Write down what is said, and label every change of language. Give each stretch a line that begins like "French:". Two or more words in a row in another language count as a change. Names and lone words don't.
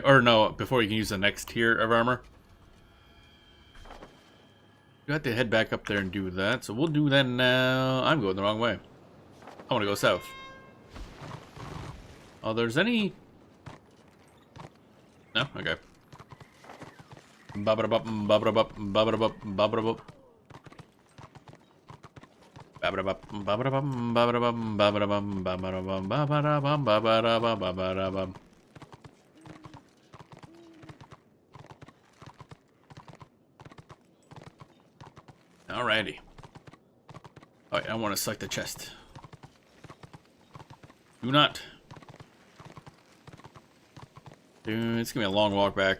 English: Or no, before we can use the next tier of armor. You have to head back up there and do that, so we'll do that now. I'm going the wrong way. I want to go south. Oh, there's any... No? Okay. Ba-ba-da-bop, ba-ba-da-bop, ba-ba-da-bop, ba-ba-da-bop. Ba-ba-da-bop, ba-ba-da-bop, ba-ba-da-bop, ba-ba-da-bop, ba-ba-da-bop, ba-ba-da-bop, ba-ba-da-bop, ba-ba-da-bop. Alrighty. Alright, I want to select the chest. Do not. Dude, it's gonna be a long walk back.